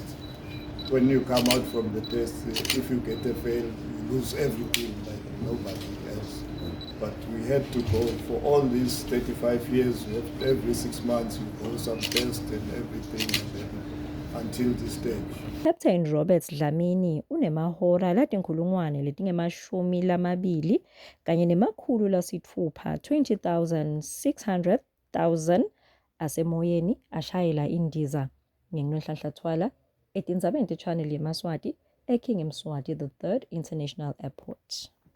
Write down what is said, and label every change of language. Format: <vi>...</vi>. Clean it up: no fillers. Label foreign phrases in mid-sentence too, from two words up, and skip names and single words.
<en>When you come out from the test, if you get a fail, you lose everything like nobody else. But we had to go for all these 35 years. Every 6 months you go some test and everything, and then until this stage.</en> <ss>Captain Robert Dlamini unemahora latinkhulungwane letingemashumi lamabili kanye nemakhulu lasitfupha 20,600 asemoyeni ashayela indiza. Ngingenhlanhla Thwala etindzabeni te-channel yeMaswati eKing Mswati the 3rd International Airport.</ss>